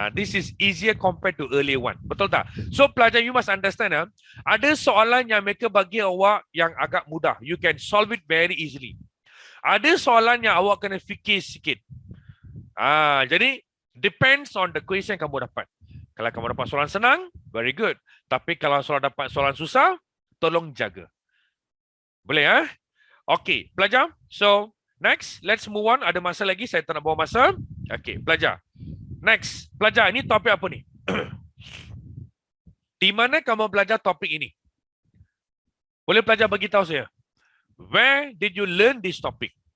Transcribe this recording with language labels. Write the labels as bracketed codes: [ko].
[en] This is easier compared to earlier one. [ms] Betul tak? [en] So, pelajar, you must understand. [ms] Ada soalan yang mereka bagi awak yang agak mudah. [en] You can solve it very easily. [ms] Ada soalan yang awak kena fikir sikit. Jadi, [en] depends on the question [ms] kamu dapat. Kalau kamu dapat soalan senang, [en] very good. [ms] Tapi kalau dapat soalan susah, tolong jaga. [en] Boleh Okay, pelajar. So, next, let's move on. [ms] Ada masa lagi, saya tak nak bawa masa. Okay, pelajar. Next, pelajar, ini topik apa ni? Di mana kamu belajar topik ini? Boleh pelajar bagi tahu saya? [en] Where did you learn this topic?